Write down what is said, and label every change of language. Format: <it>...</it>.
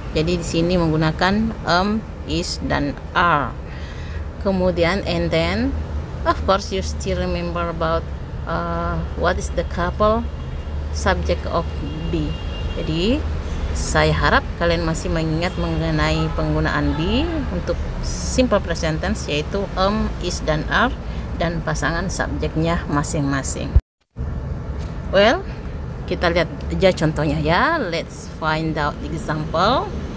<id>Jadi di sini menggunakan is dan are. Kemudian</id> <en>and then, of course you still remember about what is the couple subject of be.</en> <id>Jadi saya harap kalian masih mengingat mengenai penggunaan be untuk simple present tense, yaitu is dan are dan pasangan subjeknya masing-masing. Well, kita lihat aja contohnya ya.</id> <en>Let's find out the example.</en>